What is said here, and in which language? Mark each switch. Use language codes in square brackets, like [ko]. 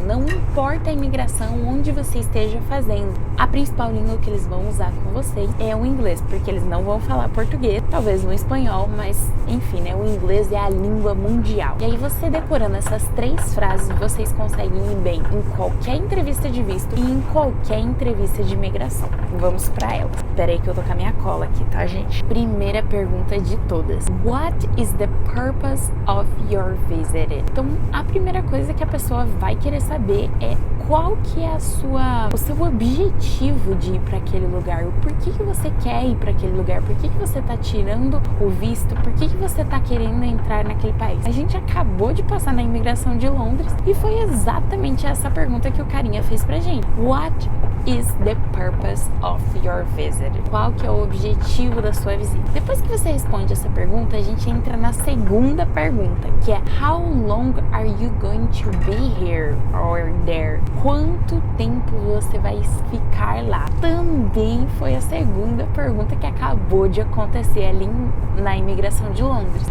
[pt] Não importa a imigração onde você esteja fazendo, a principal língua que eles vão usar com vocês é o inglês, porque eles não vão falar português, talvez no espanhol, mas enfim, né? O inglês é a língua mundial. E aí você decorando essas 3 frases, vocês conseguem ir bem em qualquer entrevista de visto e em qualquer entrevista de imigração. Vamos pra ela. Espera aí que eu tô com a minha cola aqui, tá, gente? Primeira pergunta de todas. [en] What is the purpose of your visit? [pt] Então, a primeira coisa que a pessoa vai querer saber é qual que é o seu objetivo de ir para aquele lugar. O porquê que você quer ir para aquele lugar? Por que você tá tirando o visto? Por que você tá querendo entrar naquele país? A gente acabou de passar na imigração de Londres e foi exatamente essa pergunta que o carinha fez pra gente. [en] What is the purpose of your visit? [pt] Qual que é o objetivo da sua visita? Depois que você responde essa pergunta, a gente entra na segunda pergunta, que é [en] how long are you going to be here or there? [pt] Quanto tempo você vai ficar lá? Também foi a segunda pergunta que acabou de acontecer ali na imigração de Londres.